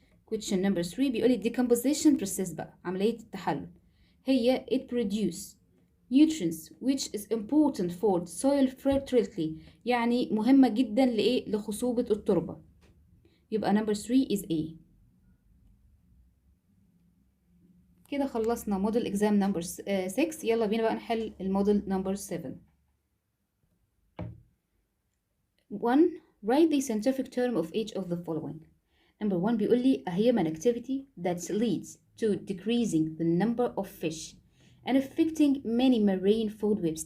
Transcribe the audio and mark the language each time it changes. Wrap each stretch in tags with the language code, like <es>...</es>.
<en>question number 3</en> <ar>بيقولي</ar> <en>decomposition process</en> <ar>بقى عملية التحلل هي</ar> <en>it produces nutrients which is important for soil fertility</en> <ar>يعني مهمة جدا لإيه؟ لخصوبة التربة.</ar> <en>يبقى number 3 is A.</en> <ar>كده خلصنا</ar> <en>model exam number 6.</en> <ar>يلا بينا بقى نحل الموديل number 7.</ar> <en>1. Write the scientific term of each of the following. Number 1</en> <ar>بيقول لي</ar> <en>a human activity that leads to decreasing the number of fish and affecting many marine food webs.</en>